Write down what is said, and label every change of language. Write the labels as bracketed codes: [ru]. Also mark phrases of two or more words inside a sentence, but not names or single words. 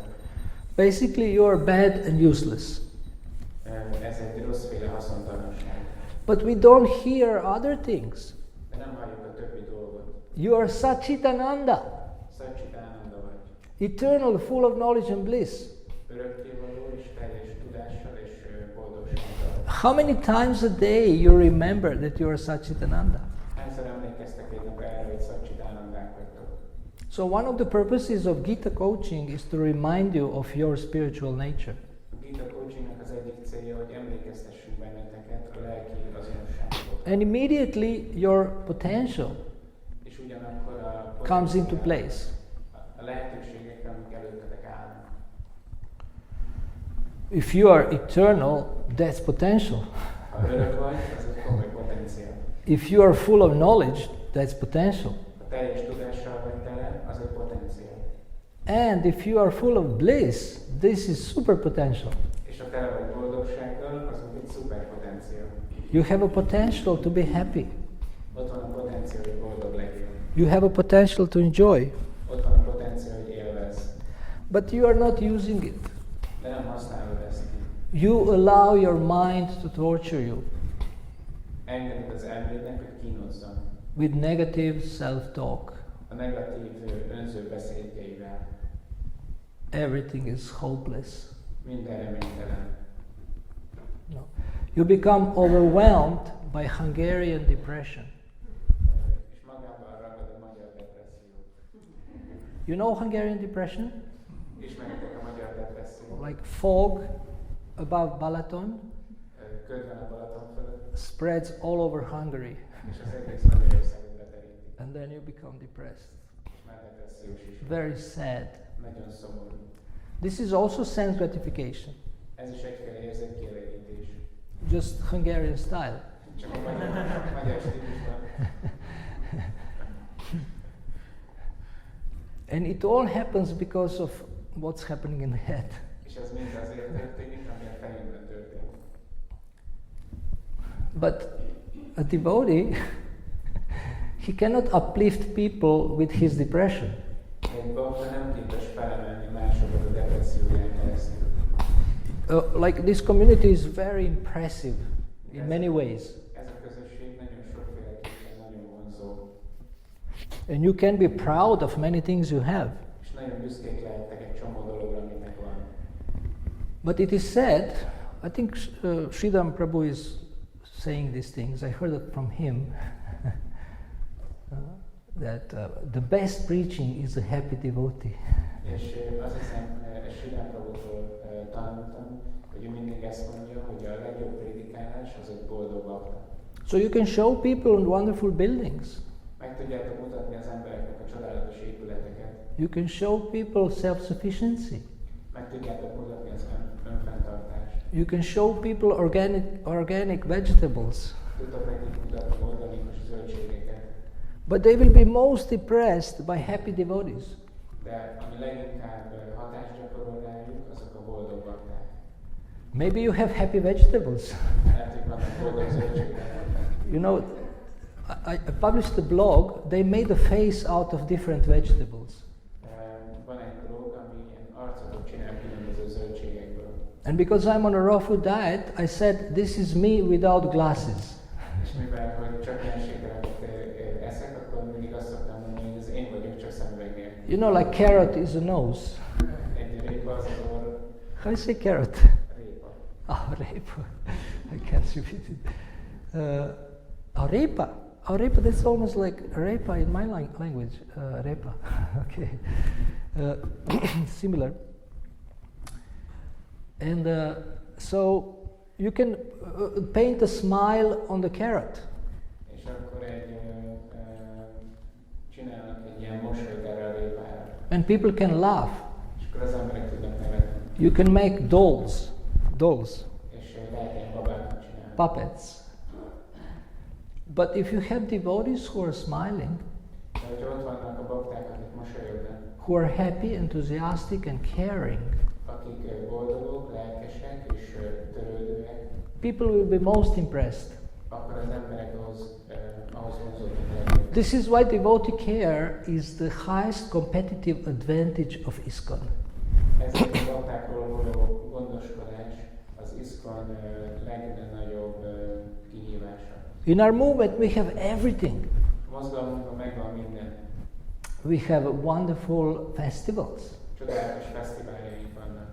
[en] Basically, you are bad and useless. [hu] Ez egy rosszféle haszontalanság. [en] But we don't hear other things. [hu] De nem halljuk a többi dolgot. [en] You are Satchitananda, [hu] Satchitánanda vagy. [en] eternal, full of knowledge and bliss. [hu] Örökkévaló és teljes tudással és boldogsággal. [en] How many times a day you remember that you are Satchitananda? [hu] Hányszor emlékeztek egy nap erre, hogy Satchitánandák vagytok? [en] So one of the purposes of Gita coaching is to remind you of your spiritual nature. [hu] A Gita coachingnak az egyik célja, hogy emlékeztessünk benneteket a lelki azonosságról. [en] And immediately your potential [hu] És ugyanakkor a [en] comes into place. [hu] A lehetőségek, amik előttetek állnak. [en] If you are eternal, that's potential. [hu] Ha örök vagy, az egy komoly potenciál. [en] If you are full of knowledge, that's potential. [hu] Ha teljes tudással vagy tele, az egy potenciál. [en] And if you are full of bliss, this is super potential. [hu] És ha tele vagy boldogsággal, az egy szuper potenciál. [en] You have a potential to be happy. [hu] Ott van a potenciál, hogy boldog legyél. [en] You have a potential to enjoy. [hu] Ott van a potenciál, hogy élvezz. [en] But you are not using it. [hu] De nem használod ezt. [en] You allow your mind to torture you [hu] Engeded az elmédnek, hogy kínozzon. [en] with negative self-talk. [hu] A negatív önző beszédjeivel. [en] Everything is hopeless. [hu] Minden reménytelen. [en] No. You become overwhelmed by Hungarian depression. [hu] És magában ragad a magyar depresszió. [en] You know Hungarian depression? [hu] Ismeritek a magyar depresszió? [en] Like fog above Balaton [hu] Köd van a Balaton fölött, [en] spreads all over Hungary, [hu] és az egész Magyarországot beteríti. [en] and then you become depressed. [hu] És már depressziós is. [en] Very sad. [hu] Nagyon szomorú. [en] This is also sense gratification, [hu] Ez is egyféle érzékkielégítés. [en] just Hungarian style. [hu] Csak a magyar stílusban. [en] And it all happens because of what's happening in the head. [hu] És ez mind azért történik, ami a fejünkben történik. [en] But a devotee, he cannot uplift people with his depression. [hu] Egy bakta nem képes felemelni másokat a depresszióján keresztül. [en] Like this community is very impressive in many ways. [hu] Ez a közösség nagyon sokféleképpen nagyon vonzó. [en] And you can be proud of many things you have. [hu] És nagyon büszkék lehettek egy csomó dologra, aminek van. [en] But it is said, I think Sridham Prabhu is saying these things, I heard it from him, that the best preaching is a happy devotee. [hu] És azt hiszem, Sridham Prabhutól tanultam, hogy ő mindig ezt mondja, hogy a legjobb prédikálás az egy boldog bakta. [en] So you can show people wonderful buildings. [hu] Meg tudjátok mutatni az embereknek a csodálatos épületeket. [en] You can show people self-sufficiency. [hu] Meg tudjátok mutatni az önfenntartást. [en] You can show people organic vegetables. [hu] Tudtok nekik mutatni organikus [en] But they will be most impressed by happy devotees. [hu] De ami leginkább hatást gyakorol rájuk, azok a boldog bakták. [en] Maybe you have happy vegetables. [hu] Lehet, hogy vannak boldog zöldségek. [en] You know, I published a blog, they made a face out of different vegetables. [hu] Van egy blog, ami ilyen arcokat csinál különböző zöldségekből. [en] And because I'm on a raw food diet, I said, this is me without glasses. [hu] És mivel, hogy csak ilyenségeket eszek, akkor mindig azt szoktam mondani, hogy ez én vagyok, csak szemüveg nélkül. [en] You know, like carrot is a nose. [hu] Egy répa az az orr. [en] How do you say carrot? [hu] Répa. [en] Oh, repa. I can't repeat it. Repa. Oh, repa, that's almost like repa in my language. Repa. Okay. Similar. And so you can paint a smile on the carrot. [hu] És akkor csinálnak egy ilyen mosolyt erre a répára. [en] And people can laugh. [hu] És akkor az emberek tudnak nevetni. [en] You can make dolls. [hu] És lehet ilyen babákat csinálni. [en] Puppets. But if you have devotees who are smiling, [hu] De hogy ott vannak a bakták, akik mosolyognak, [en] who are happy, enthusiastic and caring, [hu] akik boldogok, lelkesek és törődőek, [en] people will be most impressed. [hu] akkor az emberek ahhoz vonzódnak. [en] This is why devotee care is the highest competitive advantage of ISKCON. [hu] Ezért a baktákról való gondoskodás az ISKCON legnagyobb kihívása. [en] In our movement we have everything. [hu] Mozgalmunkban megvan minden. [en] We have wonderful festivals, [hu] Csodálatos fesztiváljaink vannak.